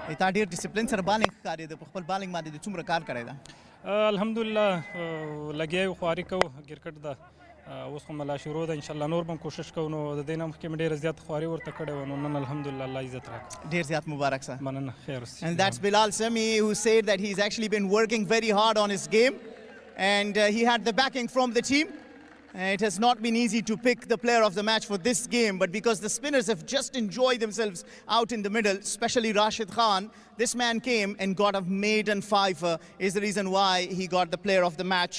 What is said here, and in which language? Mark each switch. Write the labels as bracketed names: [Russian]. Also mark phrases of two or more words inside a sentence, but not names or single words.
[Pashto] تا ډیر ډیسپلین سره بالینګ کاری د خپل بالینګ باندې د څومره کار کړی دا الحمدلله لګیو خواري کو کرکټ دا اوس هم لا شروع ده [Arabic] ان شاء الله [Pashto] نور هم کوشش کوو نو د دې نه مخکې ډیر زیات خواري ورته کړې و نو نن الحمدلله الله عزت راکړ ډیر زیات مبارک سه مننه خیر [English] and that's Bilal Sami who said that he's actually been working very hard on his game and he had the backing from the team. It has not been easy to pick the player of the match for this game, but because the spinners have just enjoyed themselves out in the middle, especially Rashid Khan, this man came and got a maiden fiver, is the reason why he got the player of the match.